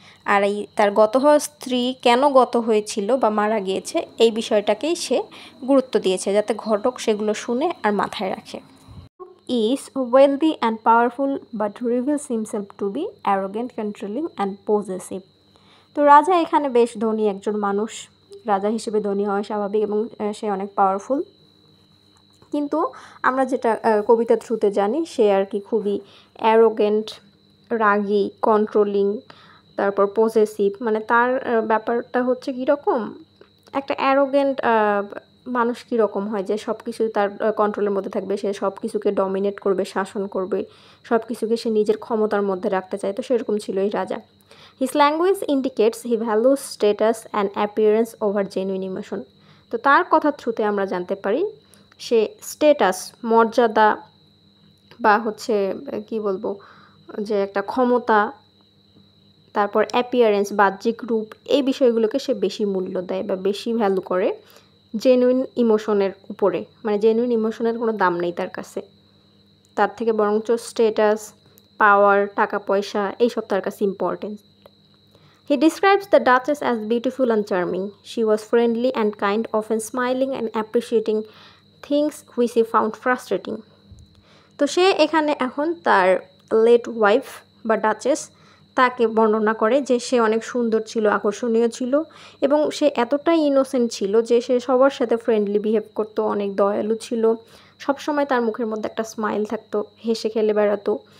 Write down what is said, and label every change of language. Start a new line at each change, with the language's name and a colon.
Bangla: আর এই তার গত হওয়া স্ত্রী কেন গত হয়েছিল বা মারা গিয়েছে এই বিষয়টাকেই সে গুরুত্ব দিয়েছে যাতে ঘটক সেগুলো শুনে আর মাথায় রাখে।
English: is wealthy and powerful but reveals himself to be arrogant, controlling and possessive.
Bangla: তো রাজা এখানে বেশ ধনী একজন মানুষ, রাজা হিসেবে ধনী হওয়া স্বাভাবিক এবং সে অনেক পাওয়ারফুল, কিন্তু আমরা যেটা কবিতার থ্রুতে জানি সে আর কি খুবই অ্যারোগেন্ট, রাগী, কন্ট্রোলিং, তারপর পজেসিভ। মানে তার ব্যাপারটা হচ্ছে কীরকম, একটা অ্যারোগেন্ট মানুষ কীরকম হয় যে সব কিছু তার কন্ট্রোলের মধ্যে থাকবে, সে সব কিছুকে ডমিনেট করবে, শাসন করবে, সব কিছুকে সে নিজের ক্ষমতার মধ্যে রাখতে চায়। তো সেরকম ছিল এই রাজা।
English: His language indicates he values status and appearance over genuine emotion.
Bangla: তো তার কথার থ্রুতে আমরা জানতে পারি সে স্টেটাস, মর্যাদা বা হচ্ছে কি বলবো যে একটা ক্ষমতা, তারপর অ্যাপিয়ারেন্স, বাহ্যিক রূপ, এই বিষয়গুলোকে সে বেশি মূল্য দেয় বা বেশি ভ্যালু করে জেনুইন ইমোশনের উপরে। মানে জেনুইন ইমোশনের কোনো দাম নেই তার কাছে, তার থেকে বরঞ্চ স্টেটাস, পাওয়ার, টাকা পয়সা এইসব তার কাছে important.
English: He describes the Duchess as beautiful and charming. She was friendly and kind, often smiling and appreciating things which he found frustrating.
Bangla: তো সে এখানে এখন তার লেট ওয়াইফ বা ডাচেস তাকে বর্ণনা করে যে সে অনেক সুন্দর ছিল, আকর্ষণীয় ছিল এবং সে এতটাই ইনোসেন্ট ছিল যে সে সবার সাথে ফ্রেন্ডলি বিহেভ করতো, অনেক দয়ালু ছিল, সবসময় তার মুখের মধ্যে একটা স্মাইল থাকতো, হেসে খেলে বেড়াতো।